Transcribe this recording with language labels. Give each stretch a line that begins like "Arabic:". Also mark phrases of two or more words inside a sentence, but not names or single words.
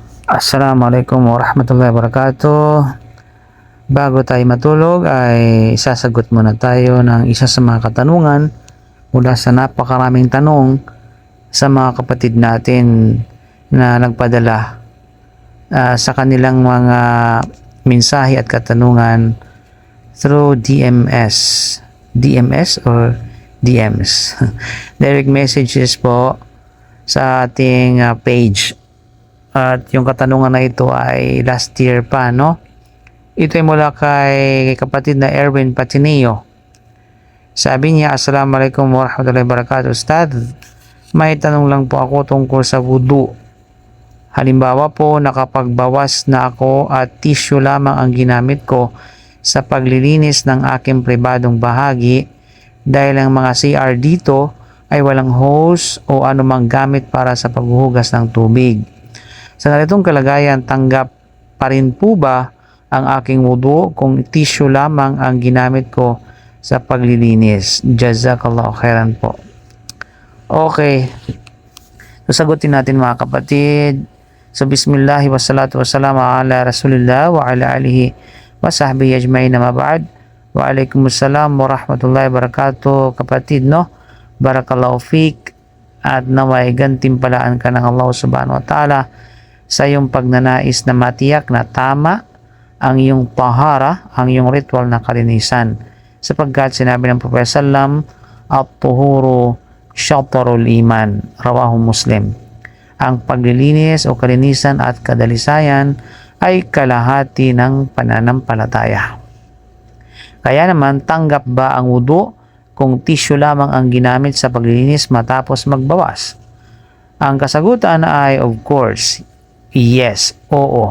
Arabic: السلام عليكم ورحمة الله وبركاته.
Filipino: Bago tayo matulog ay sasagot muna tayo ng isa sa mga katanungan mula sa napakaraming tanong sa mga kapatid natin na nagpadala sa kanilang mga mensahe at katanungan
English: through DMS or DMs direct messages
Filipino: po sa ating page. At yung katanungan na ito ay last year pa, no? Ito ay mula kay kapatid na Erwin Patineo. Sabi niya,
Arabic: السلام عليكم ورحمة الله وبركاته.
Filipino: Ustad, may tanong lang po ako tungkol sa wudu. Halimbawa po, nakapagbawas na ako at tissue lamang ang ginamit ko sa paglilinis ng aking pribadong bahagi dahil ang mga CR dito ay walang hose o anumang gamit para sa paghuhugas ng tubig. Sa ganitong kalagayan, tanggap pa rin po ba ang aking wudu kung tissue lamang ang ginamit ko sa paglilinis?
Arabic: جزاك الله خيرا po. Okay.
Filipino: Sasagutin natin mga kapatid. So,
Arabic: بسم الله والصلاة والسلام على رسول الله وعلى آله وصحبه أجمعين أما بعد. وعليكم السلام ورحمة الله وبركاته.
Filipino: Kapatid, no?
Arabic: بارك الله فيك
Filipino: at naway gantimpalaan ka ng Allah
Arabic: سبحانه وتعالى
Filipino: sa iyong pagnanais na matiyak na tama ang iyong tahara, ang iyong ritual na kalinisan. Sapagkat sinabi ng Propeta sallam,
Arabic: الطهور شطر الإيمان رواه مسلم.
Filipino: Ang paglilinis o kalinisan at kadalisayan ay kalahati ng pananampalataya. Kaya naman, tanggap ba ang wudu kung tissue lamang ang ginamit sa paglilinis matapos magbawas? Ang kasagutan ay
English: of course, yes,
Filipino: oo.